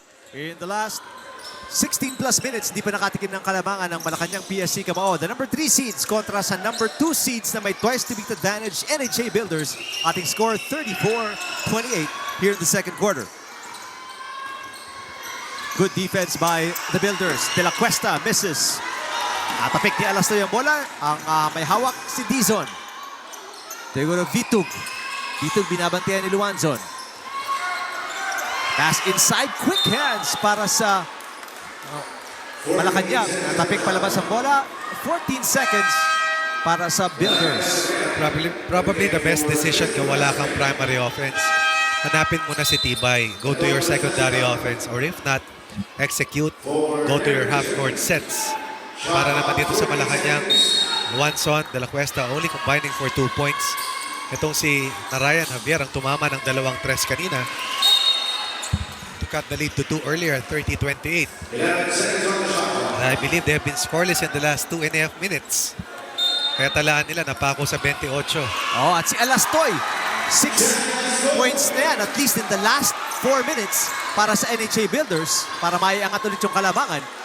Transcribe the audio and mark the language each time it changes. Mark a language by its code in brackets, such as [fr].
[tl] In the last 16 plus minutes, di pa nakatikim ng kalamangan ng Malacañang-PSC Kamao. [en] The number 3 seeds [tl] kontra sa [en] number 2 seeds [tl] na may [en] twice to beat advantage, NHA Builders. [tl] Ating [en] score 34-28 here in the second quarter. Good defense by the Builders. De la Cuesta misses. [tl] Natapik ni Alastoy ang bola. Ang may hawak si Dizon. Teguro Vitug. [en] Vitug [tl] binabantayan ni [en] Luanzon. Pass inside, quick hands para sa Malacañang. [tl] Natapik palabas ang bola. [en] 14 seconds [tl] para sa [en] Builders. Probably the best decision [tl] kung wala kang [en] primary offense. [tl] Hanapin mo na si Tibay. [en] Go to your secondary offense. Or if not, execute. Go to your half-court sets. [tl] Para naman dito sa Malacañang, Luanzon, De La Cuesta [en] only combining for 2 points. [tl] Itong si Narayan Javier ang tumama ng 2 tres kanina. [en] Cut the lead to 2 earlier, 30-28. I believe they have been scoreless in the last 2.5 minutes. [tl] Kaya talaan nila, napako sa 28. Oh, at si Alastoy, 6 points na yan, [en] at least in the last 4 minutes [tl] para sa NHA Builders, para maiangat ulit yung kalabangan.